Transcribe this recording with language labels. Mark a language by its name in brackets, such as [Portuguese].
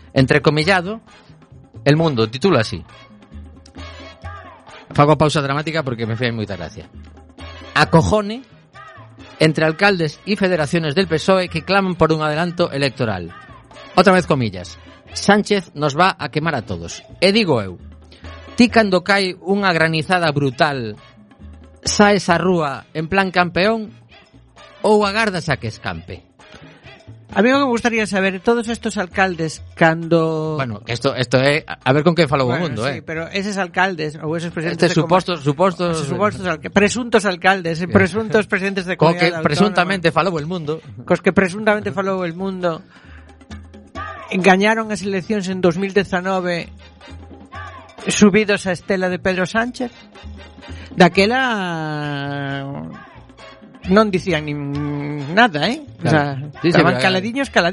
[Spanish] Entrecomillado, El Mundo titula así. [Galician] Fago pausa dramática porque me fai moita gracia. [Spanish] Acojone entre alcaldes y federaciones del PSOE que claman por un adelanto electoral. Otra vez comillas. Sánchez nos va a quemar a todos. [Galician] E digo eu. Ti cando cae unha granizada brutal, saes á rúa en plan campeón ou agardas a que escampe? [Spanish] A mí me gustaría saber, todos estos alcaldes, cando... [Galician] Bueno, esto é, a ver con que falou bueno, o mundo, sí, ¿eh? Sí, pero eses alcaldes, ou eses presidentes... Estes supostos, de supostos... Supostos alcaldes, presuntos alcaldes, sí. Presuntos presidentes de comunidade autónoma... Co que presuntamente falou o mundo... Cos que presuntamente falou o mundo, engañaron as eleccións en 2019... Subidos a estela de Pedro Sánchez. Daquela non dicían nin nada, eh? Claro. O sea, sí, caladiños.